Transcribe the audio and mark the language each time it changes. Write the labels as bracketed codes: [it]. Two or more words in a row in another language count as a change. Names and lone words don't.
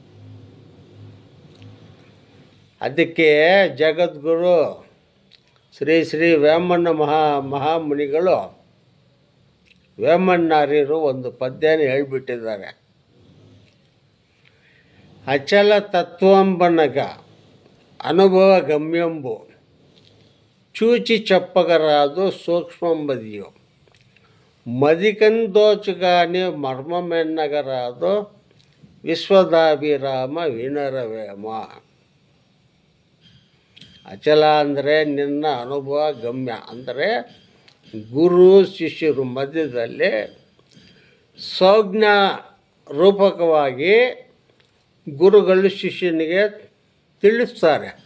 [kn] ಅದಕ್ಕೆ ಜಗದ್ಗುರು ಶ್ರೀ ಶ್ರೀ ವೇಮಣ್ಣ ಮಹಾಮುನಿಗಳು, ವೇಮಣ್ಣಾರ್ಯರು ಒಂದು ಪದ್ಯನ ಹೇಳಿಬಿಟ್ಟಿದ್ದಾರೆ. [te] అచల తత్వంబనగ అనుభవ గమ్యంబు చూచి చెప్పగరాదు సూక్ష్మంబదియు మదికందోచుగానే మర్మమెన్నగరాదు విశ్వదాభిరామ వినరవేమ. [kn] ಅಚಲ ಅಂದರೆ ನಿನ್ನ ಅನುಭವ ಗಮ್ಯ. ಅಂದರೆ ಗುರು ಶಿಷ್ಯರು ಮಧ್ಯದಲ್ಲಿ ಸಂಜ್ಞ ರೂಪಕವಾಗಿ ಗುರುಗಳು ಶಿಷ್ಯನಿಗೆ ತಿಳಿಸ್ತಾರೆ.